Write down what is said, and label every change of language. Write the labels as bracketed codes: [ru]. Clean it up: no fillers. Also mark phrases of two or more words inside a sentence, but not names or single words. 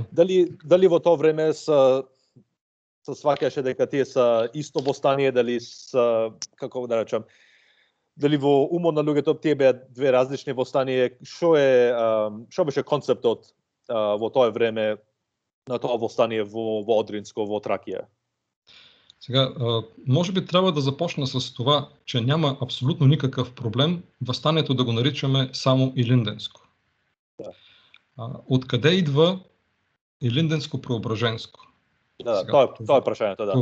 [mk] Дали во тоа време се сваќаше дека тие са исто восстание, дали са, како да речам, дали во умот на луѓето тие беа 2 различни восстанија? Што беше концептот во тоа време на тоа восстание во Одринско, во Тракија? [bg] Сега, може би трябва да започна с това, че няма абсолютно никакъв проблем въстанието да го наричаме само Илинденско. Да. Откъде идва Илинденско-преображенско? [mk] Да, сега, това е прашањето, да.